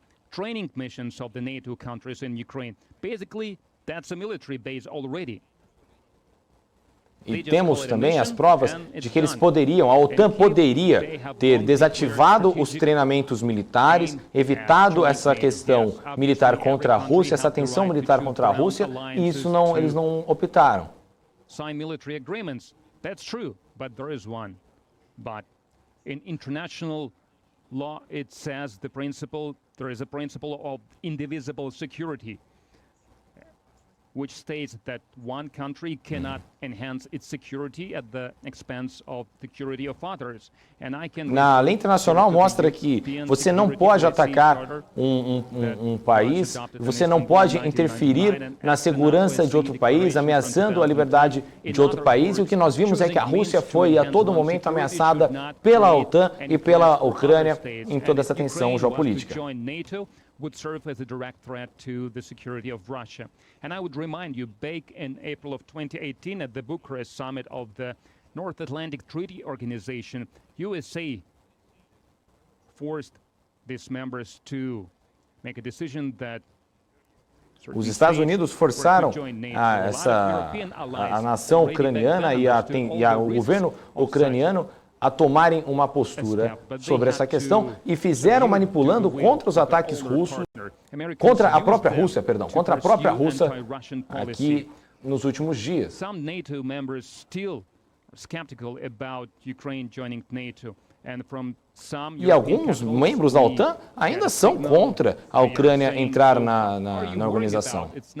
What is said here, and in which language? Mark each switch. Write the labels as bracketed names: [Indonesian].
[English] Training missions of the NATO countries in Ukraine. Basically, that's a military base already. [Portuguese] E temos também as provas de que a OTAN poderia ter desativado os treinamentos militares, evitado essa questão militar contra a Rússia, essa tensão militar contra a Rússia, e isso eles não optaram. [English] Sign military agreements. That's true, but there is one. But in international law, it says there is a principle of indivisible security, which states that one country cannot enhance its security at the expense of the security of others. [Portuguese] Na lei internacional mostra que você não pode atacar um país, você não pode interferir na segurança de outro país, ameaçando a liberdade de outro país. E o que nós vimos é que a Rússia foi a todo momento ameaçada pela OTAN e pela Ucrânia em toda essa tensão geopolítica. [English] Would serve as a direct threat to the security of Russia. And I would remind you, back in April of 2018 at the Bucharest summit of the North Atlantic Treaty Organization, USA forced these members to make a decision that [Portuguese] os Estados Unidos forçaram a nação ucraniana e o governo ucraniano a tomarem uma postura sobre essa questão e fizeram manipulando contra os ataques russos, contra a própria Rússia aqui nos últimos dias. [English] Some NATO members still are skeptical about Ukraine joining NATO. [Portuguese] E alguns membros da OTAN ainda são contra a Ucrânia entrar na organização.